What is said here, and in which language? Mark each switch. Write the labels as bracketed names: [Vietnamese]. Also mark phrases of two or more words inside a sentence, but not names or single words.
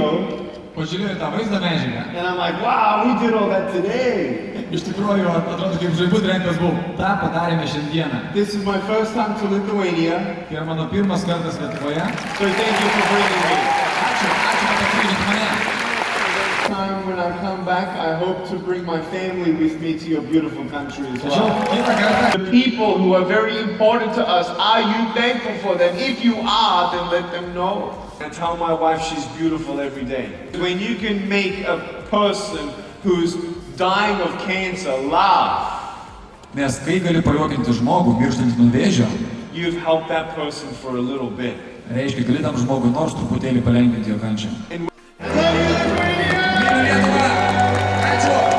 [Lithuanian] Pažiūrėjau tą vaizdą medžiagą. [English] and I'm like, wow, we did all that today. [Lithuanian] Iš tikrųjų, atrodo, kaip žaibų trenktas buvo. Ta padarėme šiandieną. [English] This is my first time to Lithuania, [Lithuanian] Tai yra mano pirmas kartas Lietuvoje. [English] so thank you for bringing me. [Lithuanian] Ačiū, kad atkreipėt mane. [English] Time when I come back, I hope to bring my family with me to your beautiful country as [Lithuanian] Tačiau [English] well. [Lithuanian] kitą kartą [English] The people who are very important to us, are you thankful for them? If you are, then let them know. I tell my wife she's beautiful every day. When you can make a person who's dying of cancer laugh, [Lithuanian] Nes kai gali pajuokinti žmogų mirštantį nuo vėžio, [English] you've helped that person for a little bit. [Lithuanian] reiškia, gali tam žmogui nors truputėlį palengvinti jo kančią. [English] And [Lithuanian] Myliu Lietuvą! Ačiū!